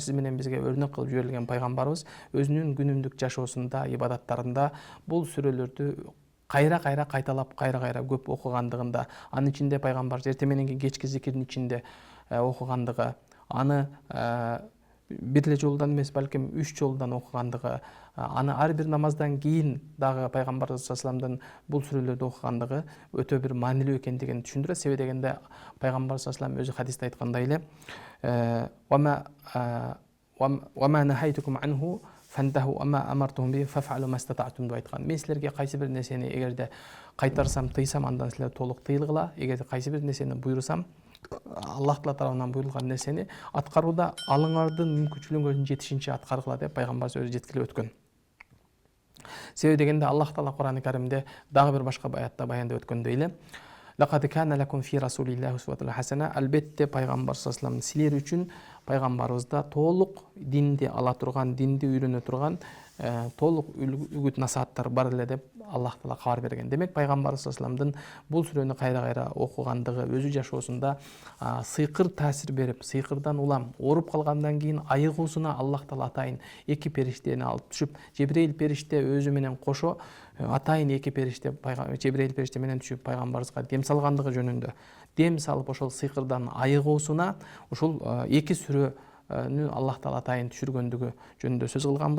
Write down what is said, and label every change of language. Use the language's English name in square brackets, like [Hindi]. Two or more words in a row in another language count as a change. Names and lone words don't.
[Kyrgyz] сиз менен бизге өрнөк кылып жиберилген пайгамбарыбыз өзүнүн күнүмдүк жашоосунда, ибадаттарында бул сүрөлөрдү кайталап көп окугандыгында, анын ичинде пайгамбар эрте мененки кечки зикирдин ичинде окугандыгы, аны бир эле жолдон эмес, балким 3 жолдон окугандыгы, аны ар бир намаздан кийин дагы пайгамбар [Arabic] صلى الله عليه [Kyrgyz] бул сүрөлөрдү окугандыгы өтө бир маанилүү экендигин түшүндүрөт. Себеби дегенде пайгамбар [Arabic] صلى الله عليه [Kyrgyz] өзү хадисте айткандай эле [Arabic] وما نهيتكم عنه فانتهوا وما امرتهم به فافعلوا ما استطعتم [Kyrgyz] деп айткан. Мен силерге кайсы бир нерсени эгерде кайтарсам, тыйсам, андан силер толук тыйылгыла. Эгерде кайсы бир нерсени буйрусам, Аллах Таала тарабынан буйрулган нерсени аткарууда алыңардын мүмкүнчүлүгүнө жетишинче аткаргыла деп пайгамбар өзү жеткилеп өткөн. Себеби дегенде Аллах Таала Кур'ан Каримде дагы бир башка аятта баяндап өткөндөй эле [Arabic] لقد كان لكم في رسول الله أسوة حسنة. [Kyrgyz] Албетте пайгамбар [Arabic] صلى الله عليه [Kyrgyz] силер үчүн пайгамбарыбызда толук динди ала турган, динди үйрөнө турган толук үгүт насааттар бар эле деп Аллах Таала кабар берген. Демек пайгамбар [Arabic] صلى الله عليه [Kyrgyz] бул сүрөнү кайра окугандыгы, өзү жашоосунда сыйкыр таасир берип, сыйкырдан улам ооруп калгандан кийин айыгуусуна Аллах Таала атайын эки периштени алып түшүп, Жебрейил периште өзү менен кошо атайын эки периште Жебрейил периште менен түшүп пайгамбарыбызга дем салгандыгы жөнүндө, дем салып ошол сыйкырдан айыгуусуна ошол эки сүрөнү Аллах Таала атайын түшүргөндүгү жөнүндө сөз кылганбыз.